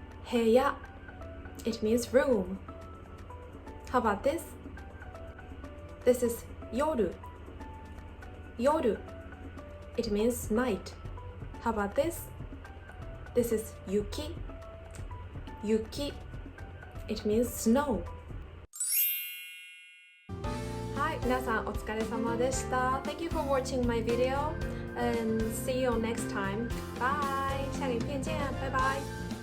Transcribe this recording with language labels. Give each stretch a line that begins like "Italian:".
English: 部屋 it means room. How about this? This is 夜 夜 it means night. How about this? This is 雪 雪 it means snow.
Japanese: はい、皆さんお疲れ様でした。
English: Thank you for watching my video and see you next time. Bye.
Chinese: 下个影片见，拜拜。